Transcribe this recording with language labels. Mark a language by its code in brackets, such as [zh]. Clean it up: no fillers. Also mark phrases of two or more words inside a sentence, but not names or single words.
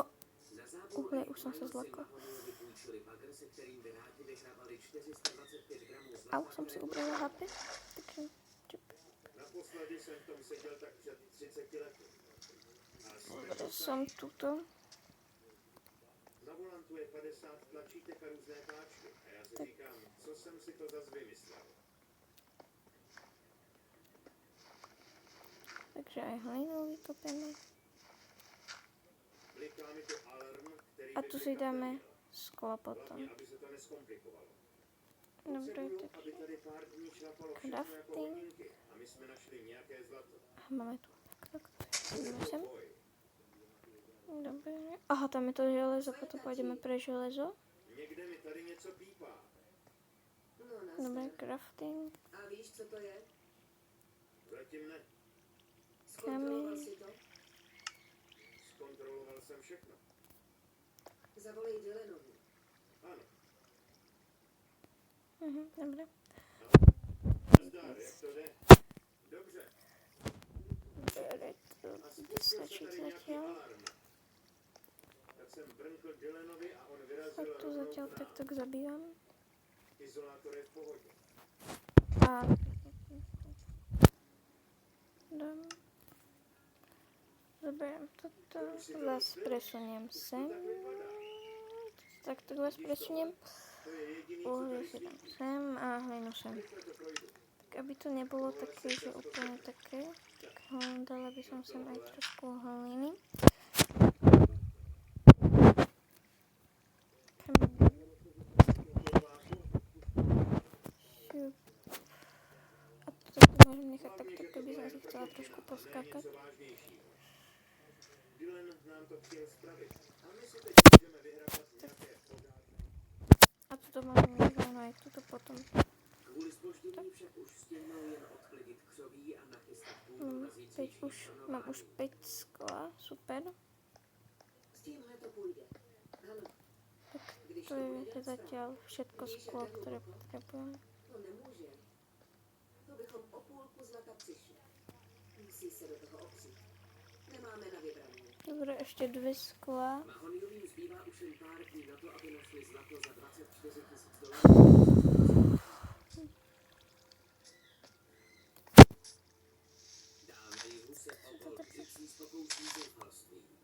[sk] Uhlie, už som sa zlakla. A už som si ubrala HP. Takže čup. Som tuto. [cs] Na volantu je 50 tlačítek a různé páčky. A já si říkám, co jsem si to zas vymyslel. [sk] Takže aj hlinu vykopeme. A tu si dáme sklo potom. Dobre, takže crafting. A máme tu takto. Dobre. Aha, tam je to železo, potom pôjdeme pre železo. Dobre, crafting. Kameň. [cs] Zkontroloval jsem všechno. Zavolej Dylanovi. Ano. [sk] Dobre. [cs] Zdar, jak to jde? Dobře. [sk] Dobre, to A bude [cs] spustil se [sk] stačiť [cs] tady nějaký [sk] zatiaľ. [cs] alarm. Tak jsem brnkl Dylanovi a on [sk] Tak [cs] vyrazil [sk] to [cs] rovnou [sk] zatiaľ [cs] k nám. [sk] takto zabíjam. [cs] Izolátor je v pohodě. [sk] A dám. Zoberiem toto, vás presuniem sem. Takto vás presuniem. [cs] To je jediný, co [sk] Uhlie [cs] tady [sk] si dám [cs] svítí. [sk] sem a hlinu sem. [cs] Rychle to projdu. [sk] Tak aby to nebolo také, že úplne také, tak dala by som sem aj trošku hliny. Šup. A toto tu môžem nechať takto, keby som si chcela trošku poskákať. [cs] Něco vážnějšího. Dylan nám to chtěl spravit. A my si teď můžeme vyhrabat nějaké pořádné. [sk] A toto môžem nechať rovno aj tuto potom. [cs] Kvůli zpoždění však už stihnou jen odklidit křoví a nachystat půdu na zítřejší [sk] Mám už 5 skla, super. [cs] S tímhle to půjde. Ano, Tak když to [sk] to je bude zatiaľ všetko sklo, ktoré potrebujem. [cs] to nemůže. To bychom o půlku zlata přišli. Musí se do toho opřít. Nemáme na vybraní. [sk] Dobre, ešte 2 skla. [cs] Mahoniovým zbývá už jen pár dní na to, aby našli zlato za $24,000. Dáme jihu se okol Gypsy s pokouší zoufalství.